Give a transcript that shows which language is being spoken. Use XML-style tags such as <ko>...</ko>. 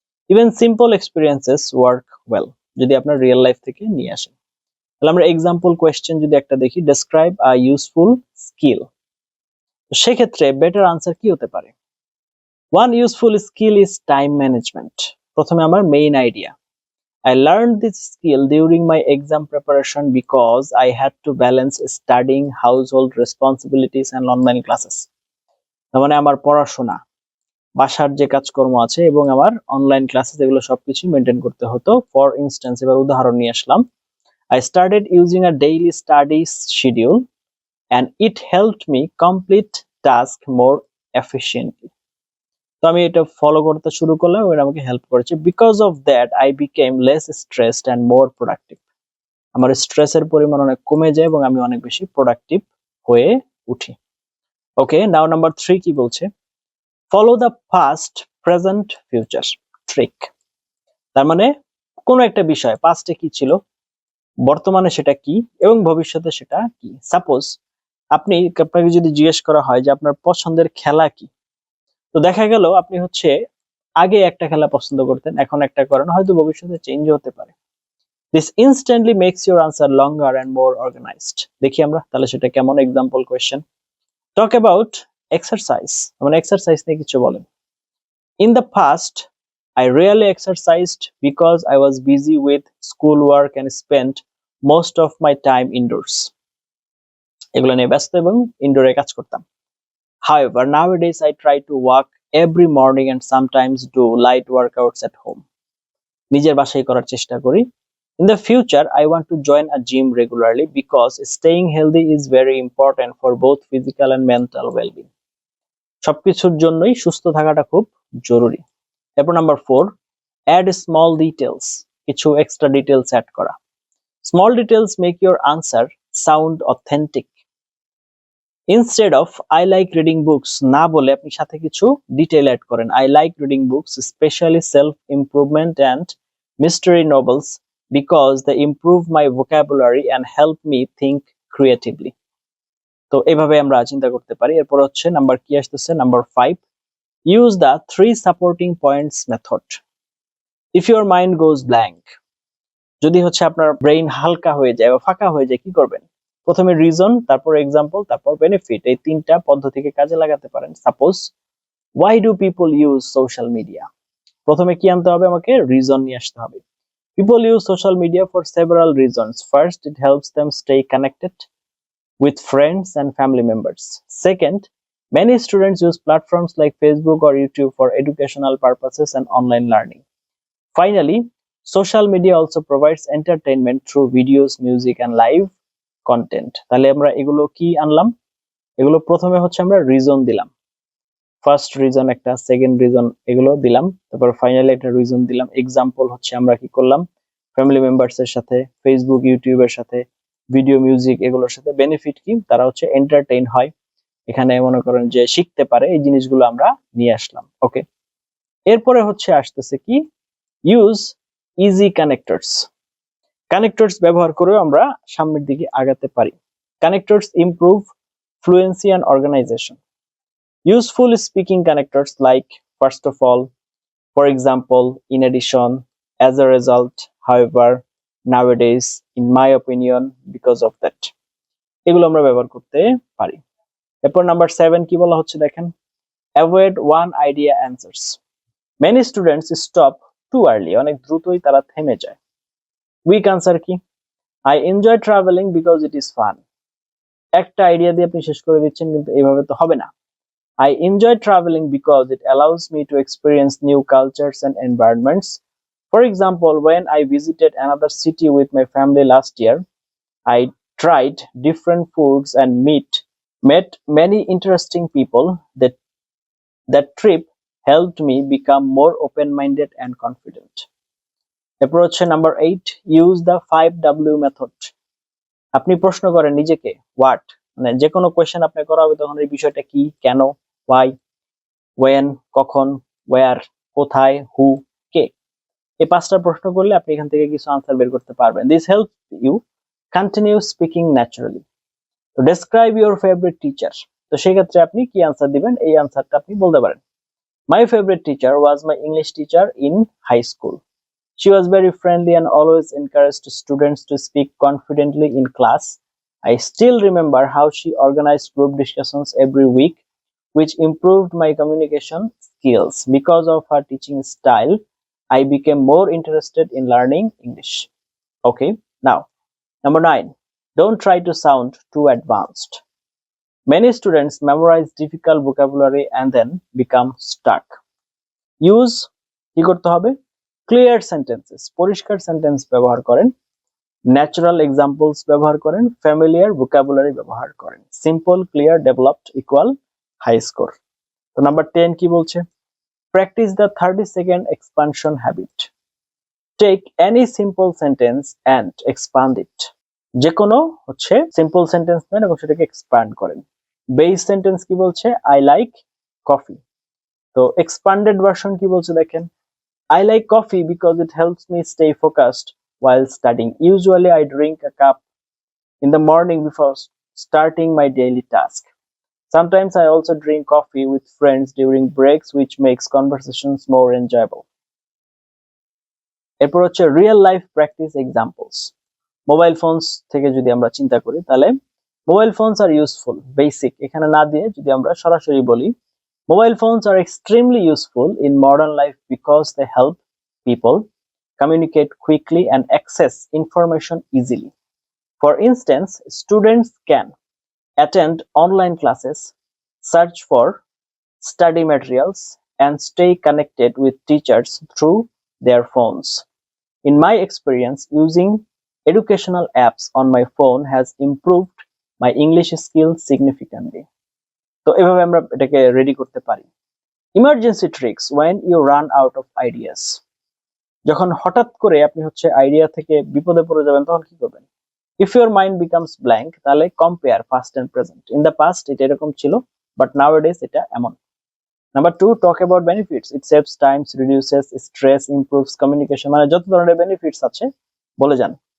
<en>even simple experiences work well,</en> <bn>যদি আপনার real life থেকে নিয়ে আসেন। তাহলে আমরা</bn> <en>example question</en> <bn>যদি একটা দেখি,</bn> <en>describe a useful skill, সেক্ষেত্রে better answer</en> <bn>কি হতে পারে,</bn> <en>One useful skill is time management.</en> <bn>প্রথমে আমার</bn> <en>Main idea, I learned this skill during my exam preparation because I had to balance studying, household responsibilities and online classes.</en> <bn>তার মানে আমার পড়াশোনা, বাসার যে কাজকর্ম আছে এবং আমার অনলাইন ক্লাসেস এগুলো সবকিছু মেনটেন করতে হতো।</bn> <en>for instance,</en> <bn>এবার উদাহরণ নিয়ে আসলাম।</bn> <en>I started using a daily study schedule and it helped me complete tasks more efficiently.</en> <bn>তো আমি এটা ফলো করতে শুরু করলাম এবং আমাকে হেল্প করেছে।</bn> <en>Because of that I became less stressed and more productive.</en> <bn>আমার স্ট্রেসের পরিমাণ অনেক কমে যায় এবং আমি অনেক বেশি প্রোডাক্টিভ হয়ে উঠি।</bn> <en>okay, now number 3</en> <bn>কি বলছে?</bn> <en>Follow the past, present, future trick.</en> <bn>তার মানে কোনো একটা বিষয় পাস্টে কি ছিল, বর্তমানে সেটা কি এবং ভবিষ্যতে সেটা কি। সাপোজ আপনাকে যদি জিজ্ঞেস করা হয় যে আপনার পছন্দের খেলা কি, তো দেখা গেল আপনি আগে একটা খেলা পছন্দ করতেন, এখন একটা করেন, হয়তো ভবিষ্যতে চেঞ্জ হতে পারে।</bn> <en>This instantly makes your answer longer and more organised.</en> <bn>দেখি আমরা তাহলে সেটা কেমন। Example question,</bn> <en>Talk about exercise.</en> <bn>মানে এক্সারসাইজ নিয়ে কিছু বলেন।</bn> <en>In the past I rarely exercised because I was busy with schoolwork and spent most of my time indoors.</en> <bn>এগুলো নিয়ে ব্যস্ত এবং ইনডোরে কাজ করতাম।</bn> <en>However, nowadays I try to walk every morning and sometimes do light workouts at home.</en> <bn>নিজের বাসায় করার চেষ্টা করি।</bn> <en>In the future, I want to join a gym regularly because staying healthy is very important for both physical and mental well-being.</en> <bn>সবকিছুর জন্যই সুস্থ থাকাটা খুব জরুরি। এরপর নাম্বার 4,</bn> <en>add small details,</en> <bn>কিছু এক্সট্রা ডিটেলস অ্যাড করা।</bn> <en>Small details make your answer sound authentic. Instead of I like reading books</en> <bn>না বলে আপনি সাথে কিছু ডিটেইল অ্যাড করেন।</bn> <en>I like reading books, especially self-improvement and mystery novels, because they improve my vocabulary and help me think creatively.</en> <bn>তো এভাবে আমরা চিন্তা করতে পারি। এরপর নাম্বার কি আসতেছে,</bn> <en>Number 5, use the 3 supporting points method. If your mind goes blank,</en> <bn>যদি আপনার ব্রেইন হালকা হয়ে যায় বা ফাঁকা হয়ে যায়, কি করবেন? প্রথমে রিজন, তারপর এক্সাম্পল, তারপর বেনিফিট, এই 3টা পদ্ধতিকে কাজে লাগাতে পারেন।</bn> <en>Suppose, why do people use social media?</en> <bn>প্রথমে কি আনতে হবে? আমাকে রিজন নিয়ে আসতে হবে।</bn> <en>People use social media for several reasons. First, it helps them stay connected with friends and family members. Second, many students use platforms like Facebook or YouTube for educational purposes and online learning. Finally, social media also provides entertainment through videos, music and live content.</en> <bn>তাহলে আমরা এগুলো কি আনলাম? এগুলো প্রথমে আমরা reason দিলাম। First reason একটা, সেকেন্ড রিজন এগুলো দিলাম, তারপর ফাইনালি একটা রিজন দিলাম। এক্সাম্পল আমরা কি করলাম? ফ্যামিলি মেম্বারস এর সাথে, ফেসবুক, ইউটিউবের সাথে, ভিডিও, মিউজিক এগুলোর সাথে। বেনিফিট কি? তারা এন্টারটেইন হয়, এখানে মনে করেন যে শিখতে পারে, এই জিনিসগুলো আমরা নিয়ে আসলাম।</bn> <en>okay,</en> <bn>এরপরে আসতেছে কি?</bn> <en>Use easy connectors.</en> <bn>কানেক্টরস ব্যবহার করেও আমরা সামনের দিকে আগাতে পারি।</bn> <en>Connectors improve fluency and organisation. Useful speaking connectors like first of all, for example, in addition, as a result, however, nowadays, in my opinion, because of that.</en> <bn>এগুলো আমরা ব্যবহার করতে পারি। এরপর নাম্বার 7 কি বলা হচ্ছে দেখেন,</bn> <en>avoid one idea answers. Many students stop too early.</en> <bn>অনেক দ্রুতই তারা থেমে যায়।</bn> <en>Weak answer কি? I enjoy traveling because it is fun.</en> <bn>একটা আইডিয়া দিয়ে আপনি শেষ করে দিচ্ছেন, কিন্তু এইভাবে তো হবে না।</bn> <en>I enjoy traveling because it allows me to experience new cultures and environments. For example, when I visited another city with my family last year, I tried different foods and met many interesting people. That trip helped me become more open-minded and confident. Approach number 8, use the 5W method.</en> <bn>আপনি প্রশ্ন করেন নিজেকে, what, মানে যে কোনো question আপনি করা হবে তখন এই বিষয়টা কি, কেন, why, when, কখন, where, কোথায়, who, কে। এই 5টা প্রশ্ন করলে আপনি এখান থেকে কিছু আনসার বের করতে পারবেন।</bn> <en>This helps you continue speaking naturally. To describe your favorite teacher,</en> <bn>তো সেই ক্ষেত্রে আপনি কি আনসার দিবেন? এই আনসারটা আপনি বলতে পারেন।</bn> <en>My favorite teacher was my English teacher in high school. She was very friendly and always encouraged students to speak confidently in class. I still remember how she organized group discussions every week, which improved my communication skills. Because of her teaching style, I became more interested in learning English. Okay, now number 9, don't try to sound too advanced. Many students memorize difficult vocabulary and then become stuck.</en> <bn>Use কি করতে হবে? Clear sentences, পরিষ্কার sentence ব্যবহার করেন, natural examples ব্যবহার করেন, familiar vocabulary ব্যবহার করেন।</bn> <en>Simple, clear, developed equal high score.</en> <bn>তো নাম্বার 10 কি বলছে?</bn> <en>Practice the 30-second expansion habit. Take any simple sentence and expand it.</en> <bn>যে কোনো হচ্ছে সিম্পল সেন্টেন্স নেন এবং সেটাকে এক্সপ্যান্ড করেন।</bn> <en>base sentence</en> <bn>কি বলছে?</bn> <en>I like coffee.</en> <bn>তো এক্সপান্ডেড ভার্সন কি বলছে দেখেন,</bn> <en>I like coffee because it helps me stay focused while studying. Usually I drink a cup in the morning before starting my daily task. Sometimes I also drink coffee with friends during breaks, which makes conversations more enjoyable.</en> <bn>এরপর হচ্ছে real life practice examples. Mobile phones থেকে যদি আমরা চিন্তা করি তাহলে mobile phones are useful, basic এখানে না দিয়ে যদি আমরা সরাসরি বলি,</bn> <en>mobile phones are extremely useful in modern life because they help people communicate quickly and access information easily. For instance, students can attend online classes, search for study materials, and stay connected with teachers through their phones. In my experience, using educational apps on my phone has improved my English skills significantly.</en> <bn>তো এভাবে আমরা এটাকে ready করতে পারি। Emergency tricks</bn> <en>when you run out of ideas।</en> <bn>যখন হঠাৎ করে আপনি হচ্ছে আইডিয়া থেকে বিপদে পড়ে যাবেন তখন কি করবেন?</bn> <en>If your mind becomes blank, তাহলে compare past and present. In the past</en> <bn>এটা এরকম ছিল,</bn> <en>but nowadays</en> <bn>এটা এমন।</bn> <en>Number 2, talk about benefits. It saves times, reduces stress, improves communication.</en> <bn>মানে যত ধরনের বেনিফিটস আছে বলে যান।</bn>